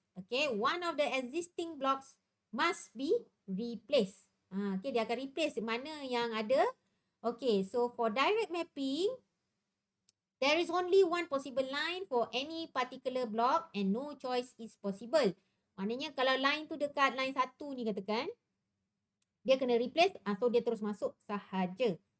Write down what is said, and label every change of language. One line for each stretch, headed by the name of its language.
English: Okay, one of the existing blocks must be replaced.
Malay: Okay, dia akan replace mana yang ada.
English: Okay, so for direct mapping, there is only one possible line for any particular block and no choice is possible.
Malay: Maknanya kalau line tu dekat line 1 ni katakan, dia kena replace, so dia terus masuk sahaja.